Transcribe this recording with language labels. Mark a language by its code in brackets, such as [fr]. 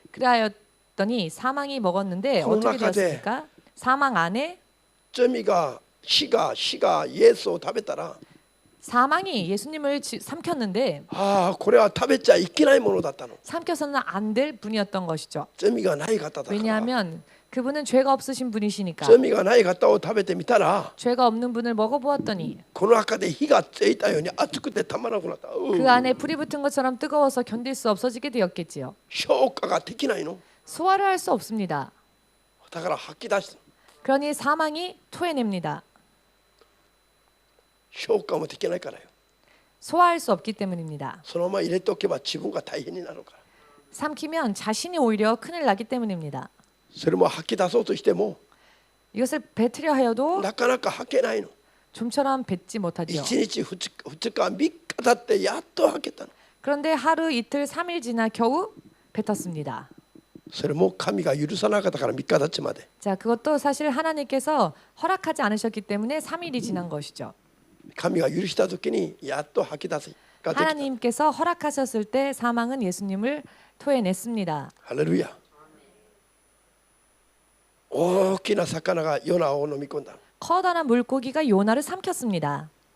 [ko] 그래하였더니 사망이 먹었는데 어떻게 되었습니까? 사망 안에 [ja] 罪が死がイエスを食べたら [ko] 사망이 예수님을 삼켰는데 [ja] これは食べちゃいけないものだったの。 [ko] 삼켜서는 안 될 분이었던 것이죠. [ja] 罪がない方だから。 [ko] 왜냐하면 그분은 죄가 없으신 분이시니까. [ja] 罪がない方を食べてみたら [ko] 죄가 없는 분을 먹어보았더니 [ja] この中で火がついたように熱くてたまらなくなった。 [ko] 그 안에 불이 붙은 것처럼 뜨거워서 견딜 수 없어지게 되었겠지요. [ja] 消化ができないの。 [ko] 소화를 할 수 없습니다. [ja] だから吐き出す。 [ko] 그러니 사망이 토해냅니다. [ja] 消化もできないからよ。 [ko] 소화할 수 없기 때문입니다. [ja] そのまま入れておけば自分が大変になるから。 [ko] 삼키면 자신이 오히려 큰일 나기 때문입니다. [ja] それも吐き出そうとしても [ko] 이것을 뱉으려 하여도 [ja] なかなか吐けないの。 [ko] 좀처럼 뱉지 못하죠. [ja] 1日2日3日経ってやっと吐けたの。 [ko] 그런데 하루 이틀 3일 지나 겨우 뱉었습니다. [ja] それも神が許さなかったから3日経ちまで。 [ko] 자, 그것도 사실 하나님께서 허락하지 않으셨기 때문에 3일이 지난 것이죠. [ja] 神が許した時にやっと吐き出すができた。 [ko] 하나님께서 허락하셨을 때 사망은 예수님을 토해냈습니다. [ja] ハレルヤ。大きな魚がヨナを飲み込んだ。 [ko] 커다란 물고기가 요나를 삼켰습니다.